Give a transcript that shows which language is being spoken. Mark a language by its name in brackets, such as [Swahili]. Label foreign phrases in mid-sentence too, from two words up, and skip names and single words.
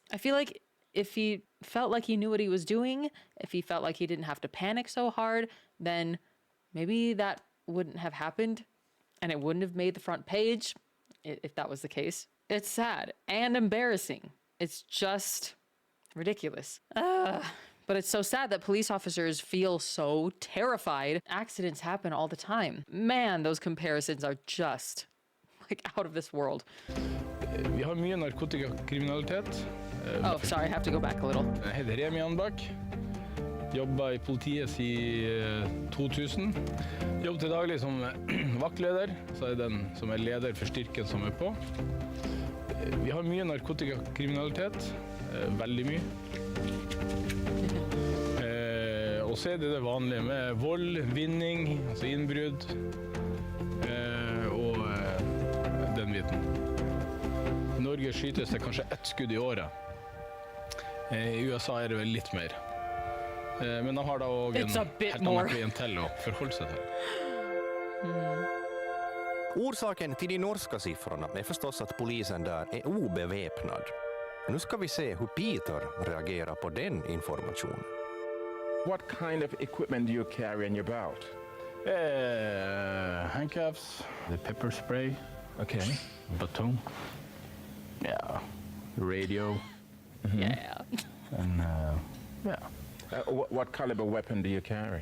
[English] I feel like if he felt like he knew what he was doing, if he felt like he didn't have to panic so hard, then maybe that wouldn't have happened and it wouldn't have made the front page if that was the case. It's sad and embarrassing. It's just ridiculous. But it's so sad that police officers feel so terrified. Accidents happen all the time. Man, those comparisons are just like out of this world. [Norwegian] Vi har mye narkotikakriminalitet. [English] Oh, sorry, I have to go back a little. [Norwegian] Jeg heter Remi Anbak. Jobber i politiet siden 2000. Jobber til daglig som vaktleder, så er den som er leder for styrken som er på. Vi har mye narkotikakriminalitet, veldig mye. Og så er det vanlige med vold, vinning, altså innbrudd og den biten. I Norge skytes det kanskje 1 skudd i året. I USA er det vel litt mer. Men de har da også en helt annen klientell å forholde seg til. [Swedish] Orsaken till de norska siffrorna är förstås att polisen där är obeväpnad. Nu ska vi se hur Peter reagerar på den informationen. [English] What kind of equipment do you carry in your belt? Handcuffs, the pepper spray, Okay. baton, yeah, radio, Yeah. and yeah, What caliber weapon do you carry?